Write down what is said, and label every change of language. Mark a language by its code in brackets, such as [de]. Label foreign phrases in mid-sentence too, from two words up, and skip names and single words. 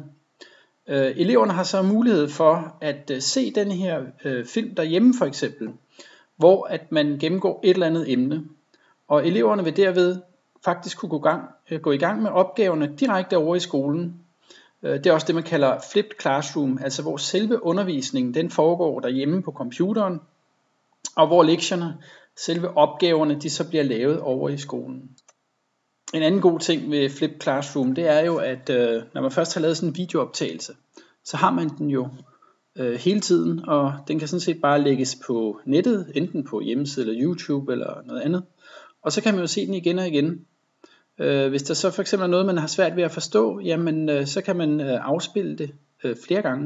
[da] Eleverne har så mulighed for at se den her film derhjemme for eksempel, hvor at man gennemgår et eller andet emne, og eleverne vil derved faktisk kunne gå i gang med opgaverne direkte over i skolen. Det er også det man kalder [en] flipped classroom, [da] altså hvor selve undervisningen den foregår derhjemme på computeren, og hvor lektierne, selve opgaverne, de så bliver lavet over i skolen. En anden god ting ved [en] flipped classroom, [da] det er jo at når man først har lavet sådan en videooptagelse, så har man den jo hele tiden, og den kan sådan set bare lægges på nettet, enten på hjemmeside eller YouTube eller noget andet, og så kan man jo se den igen og igen. Hvis der så for eksempel er noget man har svært ved at forstå, jamen så kan man afspille det flere gange.